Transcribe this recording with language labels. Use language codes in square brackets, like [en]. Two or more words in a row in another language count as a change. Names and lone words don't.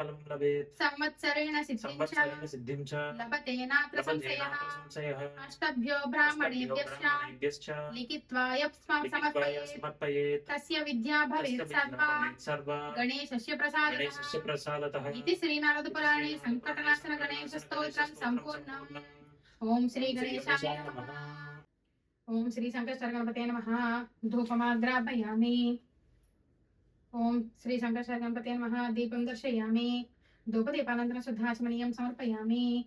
[sa] ఫలం లభేత్ సంవత్సరేణ సిద్ధిం చ సంవత్సరేణ సిద్ధిం చ లభతే నాత్ర లభతే సంశయః నాత్ర సంశయః అష్టభ్యో బ్రాహ్మణేభ్యశ్చ బ్రాహ్మణేభ్యశ్చ లిఖిత్వా యప్స్వం లిఖిత్వా సమర్పయేత్ సమర్పయేత్ తస్య విద్యా భవేత్ తస్య సర్వా భవేత్ సర్వా గణేశస్య ప్రసాదితః గణేశస్య ప్రసాదతః इति श्रीनारद पुराणे संकटनाशन गणेश स्तोत्रम संपूर्णम् ओम श्री गणेशाय नमः ओम श्री संकष्टर गणपते नमः धूपमाग्रापयामि ओम श्री संकष्टर गणपते नमः दीपं दर्शयामि धूपदीपानन्तरं शुद्धाचमनीयं समर्पयामि